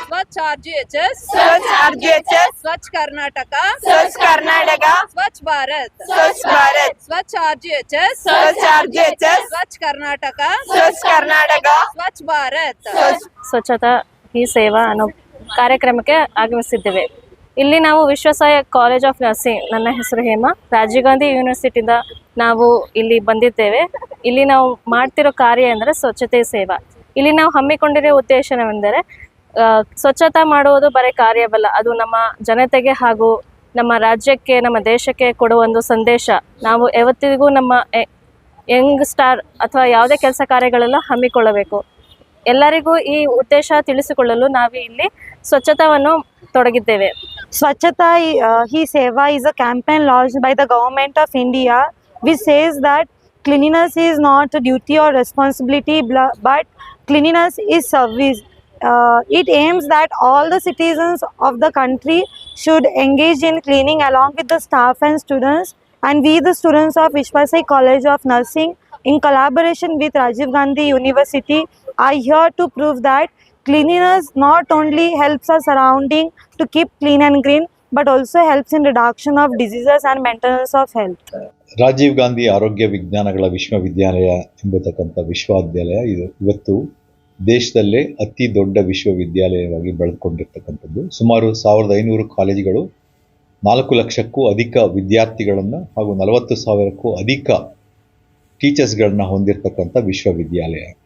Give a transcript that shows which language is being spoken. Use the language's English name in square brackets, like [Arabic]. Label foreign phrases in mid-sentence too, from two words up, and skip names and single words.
[Hindi] स्वच्छ RGHS, स्वच्छ RGHS, स्वच्छ कर्नाटक, स्वच्छ कर्नाटक, स्वच्छ भारत, स्वच्छ भारत, स्वच्छ RGHS, स्वच्छ RGHS, स्वच्छ कर्नाटक, स्वच्छ कर्नाटक, [Kannada] ಸ್ವಚ್ಛ ಭಾರತ್. ಸ್ವಚ್ಛತಾ ಹಿ ಸೇವಾ ಅನ್ನೋ ಕಾರ್ಯಕ್ರಮಕ್ಕೆ ಆಗಮಿಸಿದ್ದೇವೆ. ಇಲ್ಲಿ ನಾವು ವಿಶ್ವಸಾಯ ಕಾಲೇಜ್ ಆಫ್ ನರ್ಸಿಂಗ್, ನನ್ನ ಹೆಸರು ಹೇಮಾ, ರಾಜೀವ್ ಗಾಂಧಿ ಯೂನಿವರ್ಸಿಟಿಯಿಂದ ನಾವು ಇಲ್ಲಿ ಬಂದಿದ್ದೇವೆ. ಇಲ್ಲಿ ನಾವು ಮಾಡ್ತಿರೋ ಕಾರ್ಯ ಅಂದರೆ ಸ್ವಚ್ಛತೆ ಸೇವಾ. ಇಲ್ಲಿ ನಾವು ಹಮ್ಮಿಕೊಂಡಿರೋ ಉದ್ದೇಶವೆಂದರೆ ಸ್ವಚ್ಛತಾ ಮಾಡುವುದು ಬರೀ ಕಾರ್ಯವಲ್ಲ, ಅದು ನಮ್ಮ ಜನತೆಗೆ ಹಾಗೂ ನಮ್ಮ ರಾಜ್ಯಕ್ಕೆ, ನಮ್ಮ ದೇಶಕ್ಕೆ ಕೊಡುವ ಒಂದು ಸಂದೇಶ. ನಾವು ಯಾವತ್ತಿಗೂ ನಮ್ಮ [English] young star [Kannada] ಅಥವಾ ಯಾವುದೇ ಕೆಲಸ ಕಾರ್ಯಗಳೆಲ್ಲ ಹಮ್ಮಿಕೊಳ್ಳಬೇಕು. ಎಲ್ಲರಿಗೂ ಈ ಉದ್ದೇಶ ತಿಳಿಸಿಕೊಳ್ಳಲು ನಾವು ಇಲ್ಲಿ ಸ್ವಚ್ಛತಾವನ್ನು ತೊಡಗಿದ್ದೇವೆ. [English] Swachhata Hi Seva is a campaign launched by the government of India which says that cleanliness is not a duty or responsibility but cleanliness is service. It aims that all the citizens of the country should engage in cleaning along with the staff and students, and we the students of Vishwasai College of Nursing in collaboration with Rajiv Gandhi University are here to prove that cleanliness not only helps our surrounding to keep clean and green but also helps in reduction of diseases and maintenance of health. [Kannada] ರಾಜೀವ್ ಗಾಂಧಿ ಆರೋಗ್ಯ ವಿಜ್ಞಾನಗಳ ವಿಶ್ವವಿದ್ಯಾಲಯ ಎಂಬತಕ್ಕಂಥ ವಿಶ್ವವಿದ್ಯಾಲಯ ಇವತ್ತು ದೇಶದಲ್ಲೇ ಅತಿ ದೊಡ್ಡ ವಿಶ್ವವಿದ್ಯಾಲಯವಾಗಿ ಬೆಳೆದುಕೊಂಡಿರ್ತಕ್ಕಂಥದ್ದು. ಸುಮಾರು 1500 ಕಾಲೇಜುಗಳು, 4 ಲಕ್ಷಕ್ಕೂ ಅಧಿಕ ವಿದ್ಯಾರ್ಥಿಗಳನ್ನು ಹಾಗೂ 40,000ಕ್ಕೂ ಅಧಿಕ ಟೀಚರ್ಸ್ಗಳನ್ನ ಹೊಂದಿರತಕ್ಕಂಥ ವಿಶ್ವವಿದ್ಯಾಲಯ.